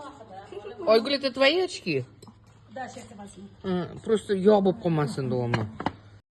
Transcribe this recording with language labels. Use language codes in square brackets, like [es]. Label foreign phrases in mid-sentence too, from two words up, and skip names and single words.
[ru] Oygul, это твои очки? Да, сейчас я возьму. Просто я [uz] bo'lib qolmasin davomli.